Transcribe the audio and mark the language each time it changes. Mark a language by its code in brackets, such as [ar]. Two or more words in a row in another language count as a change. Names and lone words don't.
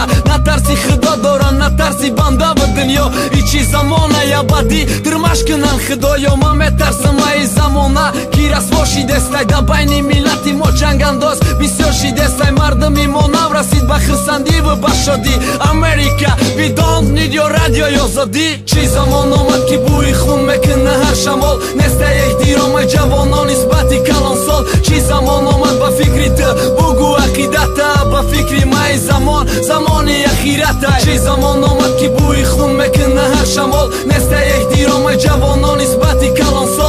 [tg] натарси худо доран натарси банда ва дунё, и чӣ замона ябадӣ тирмаш кунан худоё. ман метарсам аи замона ки расво шидестай, да байни миллати мо ҷангандоз бисёр шидестай. мардуми мо наврасид ба хурсандӣ ва ба шодӣ. Америка [en] we don't need your radio [tg] озодӣ. чӣ замон омад ки бӯи хун мекуна ҳар шамол, нестай эҳтиромай ҷавонон нисбати калонсол. чӣ замон омад ба фикри ту бугӯ ақидата, ба фикри май замон замони ахирата. чӣ замон омад ки бӯи хун мекуна ҳар шамол, нестай эҳтиромай ҷавонон нисбати калонсол.